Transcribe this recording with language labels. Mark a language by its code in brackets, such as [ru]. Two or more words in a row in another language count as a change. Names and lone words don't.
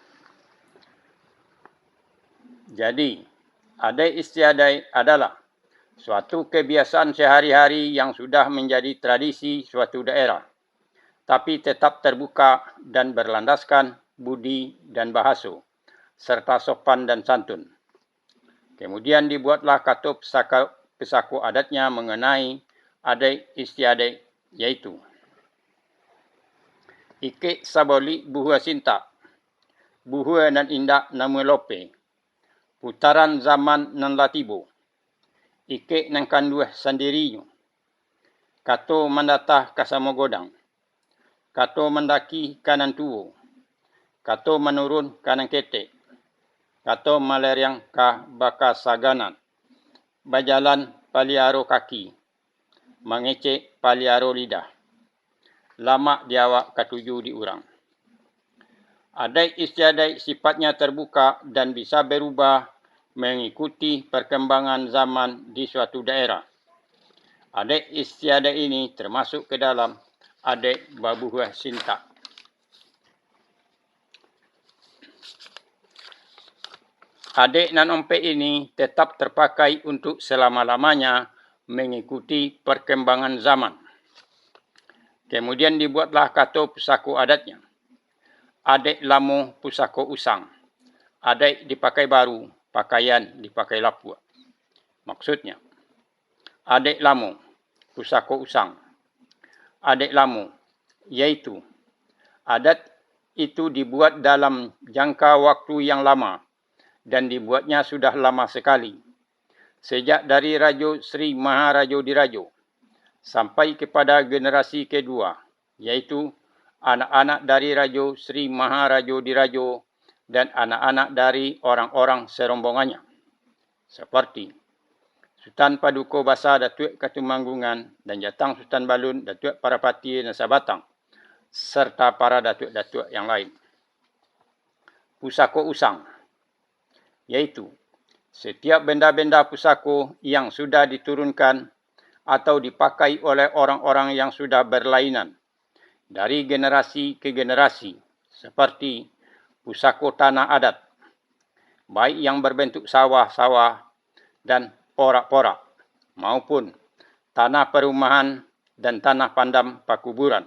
[id] Jadi, adat istiadat adalah suatu kebiasaan sehari-hari yang sudah menjadi tradisi suatu daerah, tapi tetap terbuka dan berlandaskan budi dan bahasa, serta sopan dan santun. Kemudian dibuatlah kata pesako adatnya mengenai adat istiadat, yaitu [min] Ike saboli buhua sinta, buhua nan indak nama lope, putaran zaman nan latibo, Ike nang kanduh sendirinya, kato mandatah kasamo godang, kato mendaki kanan tuo, kato menurun kanan ketek, kato maleriang ka bakas saganan, bajalan paliaro kaki, mengecek paliaro lidah, lama diawak katuju diurang. [id] Adat istiadat sifatnya terbuka dan bisa berubah mengikuti perkembangan zaman di suatu daerah. Adat istiadat ini termasuk ke dalam [min] adat babuhua sinta. Adat nan ompe [id] ini tetap terpakai untuk selama-lamanya mengikuti perkembangan zaman. Kemudian dibuatlah kata pusako adatnya. [min] Adat lamo pusako usang. Adat dipakai baru, pakaian dipakai lapua. [id] Maksudnya, [min] adat lamo pusako usang. Adat lamo, [id] yaitu adat itu dibuat dalam jangka waktu yang lama dan dibuatnya sudah lama sekali. Sejak dari Rajo Sri Maharajo Dirajo sampai kepada generasi kedua, yaitu anak-anak dari Rajo Sri Maharajo Dirajo dan anak-anak dari orang-orang serombongannya. Seperti Sultan Paduka Basa Datuk Katumanggungan dan Jatang Sultan Balun Datuk Parapati dan Sabatang, serta para datuk-datuk yang lain. [min] Pusako usang, [id] yaitu setiap benda-benda pusako yang sudah diturunkan atau dipakai oleh orang-orang yang sudah berlainan dari generasi ke generasi, seperti pusako tanah adat, baik yang berbentuk sawah-sawah dan porak-porak, maupun tanah perumahan dan [min] tanah pandam pakuburan.